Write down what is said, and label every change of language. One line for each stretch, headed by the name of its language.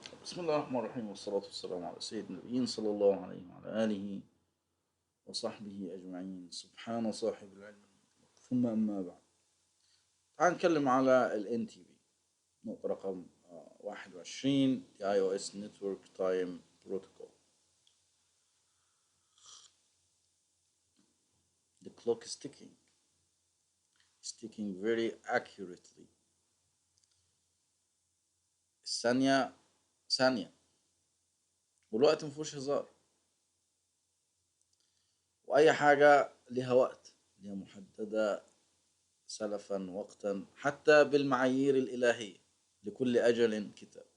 Arabic: بسم الله الرحمن الرحيم والصلاة والسلام على سيد النبيين صلى الله عليه وعلى آله وصحبه أجمعين. سبحان صاحب العلم ثم أما بعد، تعال نتكلم على ال NTP نقطة رقم 21 iOS Network Time Protocol.
English: The clock is ticking very accurately.
Arabic: الثانية ثانية، والوقت مفهوش هزار، وأي حاجة لها وقت، لها محددة سلفا وقتا، حتى بالمعايير الإلهية لكل أجل كتاب.